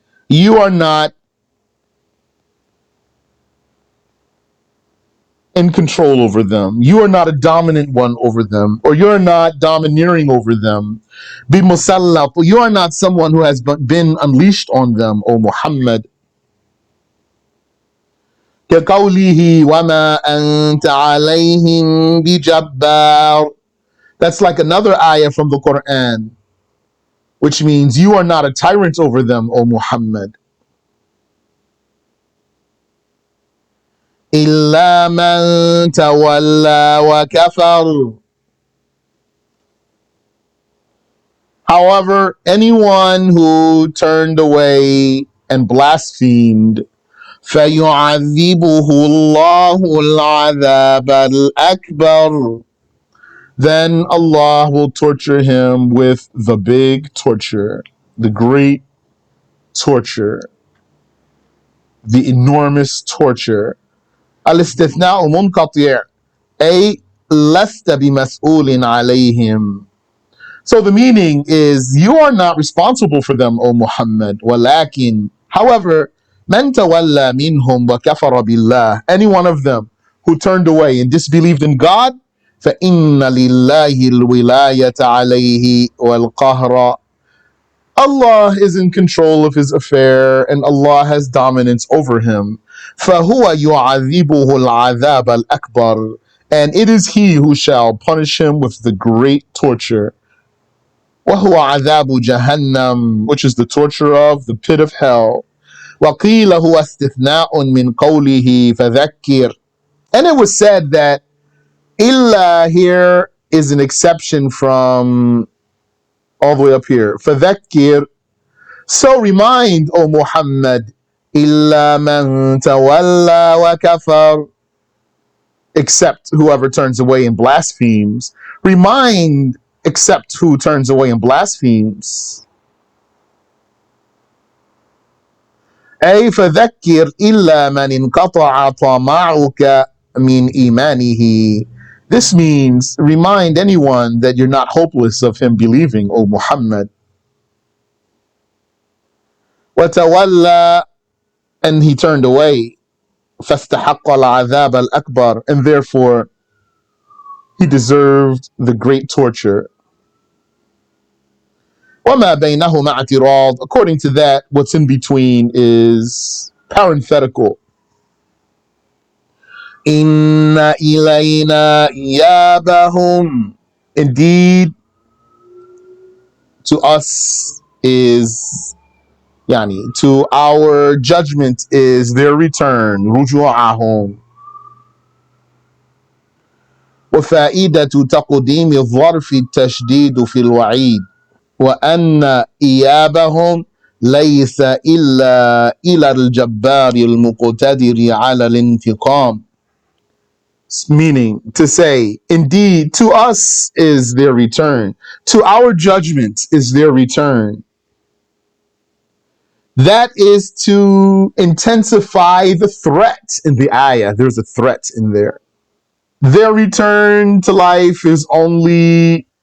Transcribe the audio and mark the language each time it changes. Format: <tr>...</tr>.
<en>You are not in control over them. You are not a dominant one over them, or you're not domineering over them.</en> <ar>بمسلط.</ar> <en>You are not someone who has been unleashed on them, O Muhammad.</en> <ar>كقوله وما أنت عليهم بجبار.</ar> <en>That's like another ayah from the Quran, which means you are not a tyrant over them, O Muhammad.</en> <ar>إلا من تولى وكفر.</ar> <en>However, anyone who turned away and blasphemed,</en> <ar>فيعذبه الله العذاب الأكبر.</ar> <en>Then Allah will torture him with the big torture, the great torture, the enormous torture.</en> <ar>الاستثناء منقطع أي لست بمسؤول عليهم.</ar> <en>So the meaning is you are not responsible for them, O Muhammad.</en> <ar>ولكن,</ar> <en>however,</en> <ar>من تولى منهم وكفر بالله.</ar> <en>Any one of them who turned away and disbelieved in God,</en> <ar>فإن لله الولاية عليه والقهر.</ar> <en>Allah is in control of his affair and Allah has dominance over him.</en> <ar>فهو يعذبه العذاب الأكبر.</ar> <en>And it is he who shall punish him with the great torture.</en> <ar>وهو عذاب جهنم,</ar> <en>which is the torture of the pit of hell.</en> <ar>وقيل هو استثناء من قوله فذكر.</ar> <en>And it was said that إلا here is an exception from all the way up here.</en> <ar>فذكر.</ar> <en>So remind, O Muhammad,</en> <ar>إلا من تولى وكفر.</ar> <en>Except whoever turns away and blasphemes. Remind, except who turns away and blasphemes.</en> <ar>أي فذكر إلا من انقطع طمعك من إيمانه.</ar> <en>This means remind anyone that you're not hopeless of him believing, O Muhammad.</en> <ar>وتولى,</ar> <en>and he turned away.</en> <ar>فاستحق العذاب الأكبر,</ar> <en>and therefore he deserved the great torture.</en> <ar>وما بينهما اعتراض.</ar> <en>According to that, what's in between is parenthetical.</en> <ar>إن إلينا إيابهم.</ar> <en>Indeed, to us is, to our judgment is their return.</en> <ar>رجوعهم. وفائدة تقديم الظرف التشديد في الوعيد. وأن إيابهم ليس إلا إلى الجبار المقتدر على الانتقام.</ar> <en>Meaning to say, indeed, to us is their return. To our judgment is their return. That is to intensify the threat in the ayah. There's a threat in there. Their return to life is only</en>